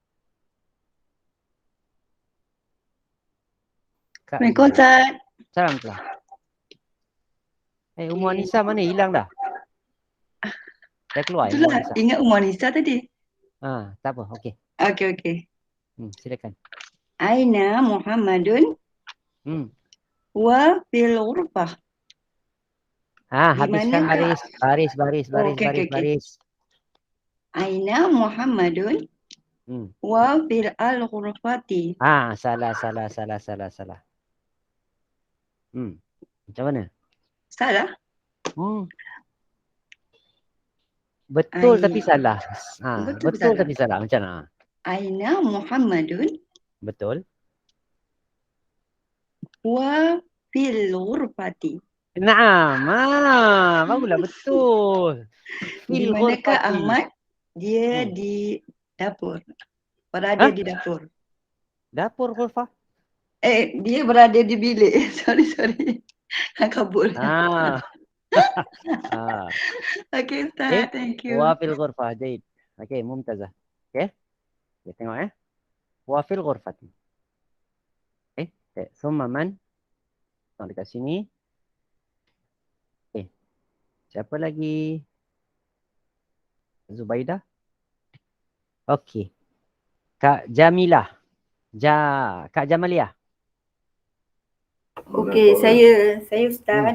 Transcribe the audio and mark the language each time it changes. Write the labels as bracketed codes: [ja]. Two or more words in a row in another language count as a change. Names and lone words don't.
[ms] Assalamualaikum Ustaz. Salam telah. Ummu Anissa mana? Hilang dah. Dah keluar Ummu Itulah, Anissa. ingat Umar Nisa tadi. Tak apa. Okey. Okey. Silakan. [ar] أين محمد وفي الغرفة. [ms] Habiskan baris. [ar] أين محمد وفي الغرفة. [ms] Salah. Macam mana? Salah? Betul tapi salah. Betul tapi salah. Macam mana? [ar] أين محمد [ms] Betul. [ar] وفي الغرفة. [ms] Naam. Bagulah betul. Di manakah Ahmad? Dia di dapur. Berada di dapur. Dapur ghurfah? Dia berada di bilik. Sorry. Kabul. Okey Ustaz, [en] thank you. [ar] وفي الغرفة. Jahid. [ms] Okey, mumtazah. Okey. Kita tengok [ar] وفي الغرفة. ثم من. [ms] Tengok dekat sini. Siapa lagi? Zubaidah. Okey. Kak Jamilah. Kak Jamaliah. Okey, saya Ustaz.